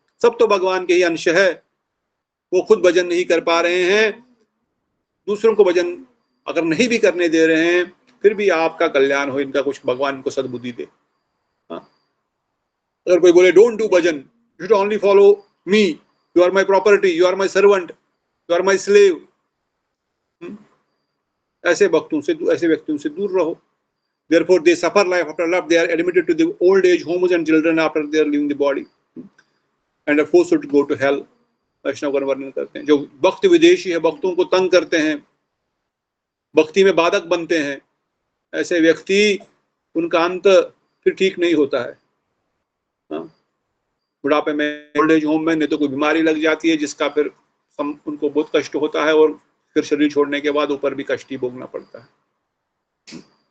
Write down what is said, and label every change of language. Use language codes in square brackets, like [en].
[hi] सब तो भगवान के ही अंश है। वो खुद भजन नहीं कर पा रहे हैं, दूसरों को भजन अगर नहीं भी करने दे रहे हैं, फिर भी आपका कल्याण हो, इनका कुछ भगवान इनको सद्बुद्धि दे। हाँ? [en] अगर कोई बोले don't do bhajan, you should only follow me, you are my property, you are my servant, you are my slave, [hi] ऐसे व्यक्तियों से दूर रहो। [en] Therefore they suffer life after life, they are admitted to the old age homes and children after they are leaving the body and are forced to go to hell। [hi] वैष्णव का वर्णन करते हैं, जो भक्त विदेशी है, भक्तों को तंग करते हैं, भक्ति में बाधक बनते हैं, ऐसे व्यक्ति, उनका अंत फिर ठीक नहीं होता है। बुढ़ापे में, ओल्ड एज होम में नहीं तो कोई बीमारी लग जाती है जिसका फिर उनको बहुत कष्ट होता है, और फिर शरीर छोड़ने के बाद ऊपर भी कष्ट ही भोगना पड़ता है।